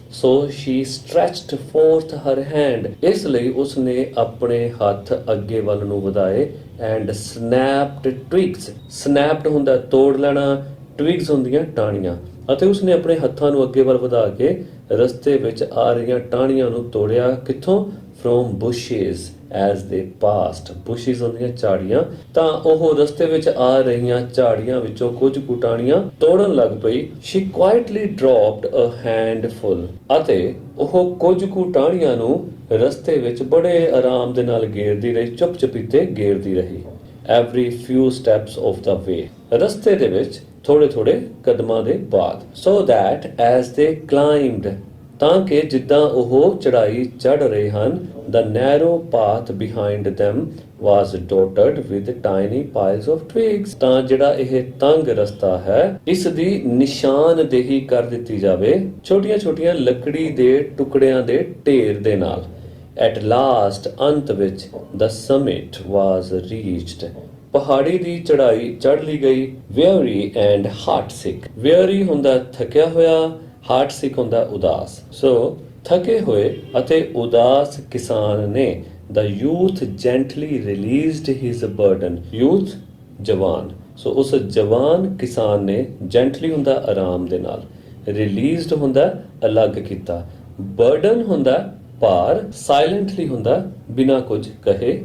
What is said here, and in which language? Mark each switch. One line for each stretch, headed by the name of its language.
English: So she stretched forth her hand,
Punjabi: ਇਸ ਲਈ ਉਸ ਨੇ ਆਪਣੇ ਹੱਥ ਅੱਗੇ ਵੱਲ ਨੂੰ ਵਧਾਏ.
English: And snapped twigs,
Punjabi: snapped ਹੁੰਦਾ ਤੋੜ ਲੈਣਾ, twigs ਹੁੰਦੀਆਂ ਟਾਹਣੀਆਂ, ਅਤੇ ਉਸਨੇ ਆਪਣੇ ਹੱਥਾਂ ਨੂੰ ਅੱਗੇ ਵੱਲ ਵਧਾ ਕੇ ਰਸਤੇ ਵਿੱਚ ਆ ਰਹੀਆਂ ਟਾਹਣੀਆਂ ਨੂੰ ਤੋੜਿਆ. ਕਿੱਥੋਂ?
English: From bushes as they passed.
Punjabi: bushes ਹੁੰਦੀਆਂ ਝਾੜੀਆਂ, ਤਾਂ ਉਹ ਰਸਤੇ ਵਿੱਚ ਆ ਰਹੀਆਂ ਝਾੜੀਆਂ ਵਿੱਚੋਂ ਕੁਝ ਕੁ ਟਾਹਣੀਆਂ ਤੋੜਨ ਲੱਗ ਪਈ.
English: She quietly dropped a handful,
Punjabi: ਅਤੇ ਉਹ ਕੁਝ ਕੁ ਟਾਹਣੀਆਂ ਨੂੰ ਰਸਤੇ ਵਿੱਚ ਬੜੇ ਆਰਾਮ ਦੇ ਨਾਲ ਗੇਰਦੀ ਰਹੀ, ਚੁੱਪ-ਚਪੀਤੇ ਗੇਰਦੀ ਰਹੀ.
English: Every few steps of the way,
Punjabi: ਰਸਤੇ ਦੇ ਵਿੱਚ ਥੋੜੇ ਕਦਮਾਂ ਦੇ ਬਾਅਦ.
English: So that as they climbed,
Punjabi: ਤਾਂ ਕਿ ਜਿੱਦਾਂ ਉਹ ਚੜਾਈ ਚੜ ਰਹੇ ਹਨ,
English: the narrow path behind them was dotted with tiny piles of twigs।
Punjabi: ਤਾਂ ਜਿਹੜਾ ਇਹ ਤੰਗ ਰਸਤਾ ਹੈ ਇਸ ਦੀ ਨਿਸ਼ਾਨਦੇਹੀ ਕਰ ਦਿੱਤੀ ਜਾਵੇ ਛੋਟੀਆਂ-ਛੋਟੀਆਂ ਲੱਕੜੀ ਦੇ ਟੁਕੜਿਆਂ ਦੇ ਢੇਰ ਦੇ ਨਾਲ।
English: At last
Punjabi: ਅੰਤ ਵਿੱਚ
English: the summit was reached।
Punjabi: ਪਹਾੜੀ ਦੀ ਚੜ੍ਹਾਈ ਚੜ੍ਹ ਲਈ ਗਈ।
English: weary and heartsick।
Punjabi: weary ਹੁੰਦਾ ਥੱਕਿਆ ਹੋਇਆ, heartsick ਹੁੰਦਾ ਉਦਾਸ। ਸੋ ਥਕੇ ਹੋਏ ਅਤੇ ਉਦਾਸ ਕਿਸਾਨ ਨੇ
English: the youth gently released his burden।
Punjabi: youth ਜਵਾਨ। ਸੋ ਉਸ ਜਵਾਨ ਕਿਸਾਨ ਨੇ gently ਹੁੰਦਾ ਆਰਾਮ ਦੇ ਨਾਲ, released ਹੁੰਦਾ ਅਲੱਗ ਕੀਤਾ, burden ਹੁੰਦਾ ਭਾਰ, ਸਾਇਲੈਂਟਲੀ ਹੁੰਦਾ ਬਿਨਾਂ ਕੁਝ ਕਹੇ।